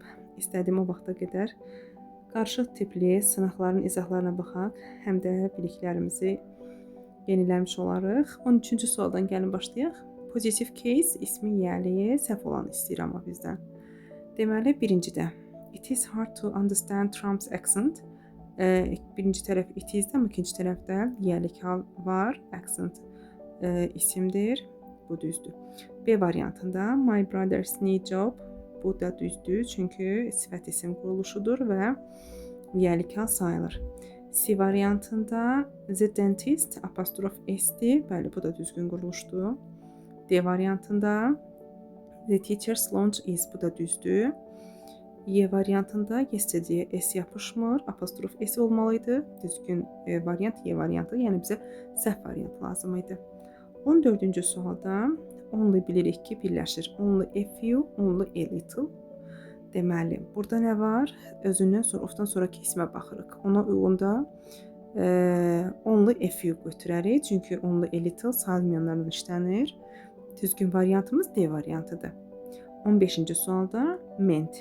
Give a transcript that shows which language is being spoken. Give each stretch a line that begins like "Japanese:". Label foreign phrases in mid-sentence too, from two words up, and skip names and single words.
Azerbaijani: İstədiyim o vaxta qədər qarışıq tipli sınaqların izahlarına baxaq, həm də biliklərimizi yeniləmiş olarıq. 13-cü sualdan gəlin başlayaq.
English: Positive case
Azerbaijani: ismi yiyəliyi səhv olan istəyir amma bizdən. Deməli, birincidə
English: it is hard to understand Trump's accent.
Azerbaijani: Birinci tərəf
English: it is-
Azerbaijani: dir, amma ikinci tərəfdə yiyəlik hal var. Accent isimdir. Bu düzdür.
English: B variantında my brother's new job.
Azerbaijani: Bu da düzdür, çünki sifət isim quruluşudur və yiyəlik hal sayılır. C variantında
English: the dentist
Azerbaijani: apostrof s-dir. Bəli, bu da düzgün quruluşdur.
English: D variantında the teacher's lunch is.
Azerbaijani: Bu da düzdür. Y variantında yesterday s yapışmır, apostrof s olmalıydı. Düzgün variant Y variantı, yəni bizə səhv variant lazım idi. 14-cü sualda only bilirik ki, birləşir.
English: Only a few, only a little.
Azerbaijani: Deməli, burada nə var? Özündən sonra, ofdan sonraki ismə baxırıq. Ona uyğunda
English: only a few
Azerbaijani: götürərik. Çünki
English: only a little
Azerbaijani: sayılmayanlarla işlənir. Düzgün variantımız D variantıdır. 15-ci sualda meant.